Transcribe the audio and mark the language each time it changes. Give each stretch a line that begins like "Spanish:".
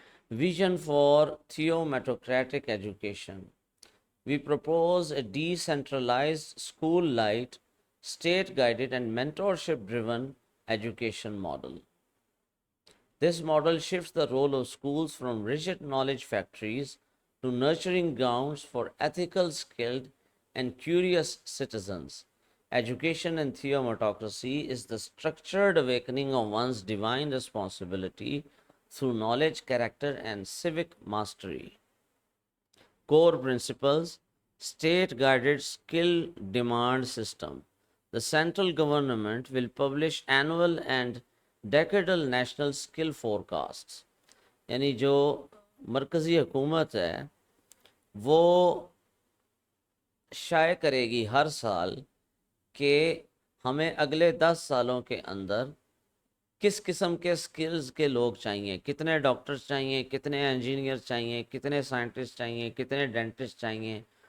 English: Vision for theometocratic education. We propose a decentralized, school-light, state-guided and mentorship-driven education model. This model shifts the role of schools from rigid knowledge factories to nurturing grounds for ethical, skilled, and curious citizens. Education in theometocracy is the structured awakening of one's divine responsibility through knowledge, character, and civic mastery. Core principles: state guided skill demand system. The central government will publish annual and decadal national skill forecasts.
Urdu: یعنی جو مرکزی حکومت ہے وہ شائع کرے گی ہر سال کہ ہمیں اگلے 10 سالوں کے اندر کس قسم کے سکلز کے لوگ چاہیے، کتنے ڈاکٹرز چاہیے، کتنے انجینئر چاہیے، کتنے سائنٹسٹ چاہیے، کتنے ڈینٹسٹ چاہیے.